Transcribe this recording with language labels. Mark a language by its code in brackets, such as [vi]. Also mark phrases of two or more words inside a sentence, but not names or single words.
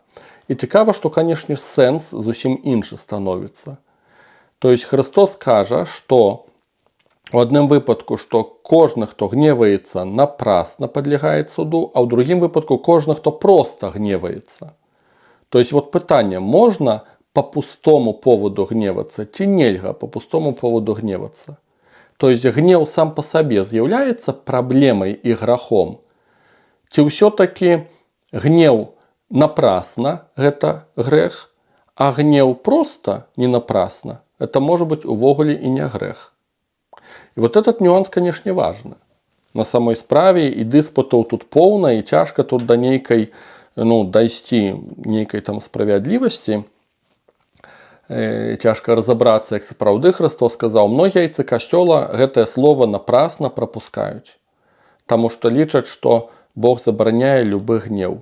[be] І цікава, што, канешне, сэнс зусім іншы становіцца. [ru] То есть [be] Христос кажа, што У адным выпадку, што кожны, хто гневаецца, напрасна падлягае суду, а ў другім выпадку кожны, хто проста гневаецца. [ru] То есть вот [be] пытанне, можна [ru] по пустому поводу [be] гневацца ці нельга [ru] по пустому поводу [be] гневацца? [ru] То есть [be] гнев сам по сабе з'яўляецца праблемай і грахом? Ці ўсё-такі гнев напрасна гэта грэх, а гнев проста не напрасна [ru] это может быть [be] увогуле і не грэх? [ru] И вот этот нюанс, конечно, [be] важны. На самой справе і дыспутаў тут поўна, і цяжка тут да нейкай, дайсці нейкай там справядлівасці. Цяжка разабрацца, як сапраўды Христос сказаў, многія айцы касцёла гэтае слово напрасна прапускаюць, таму што лічаць, што Бог забараняе любы гнеў.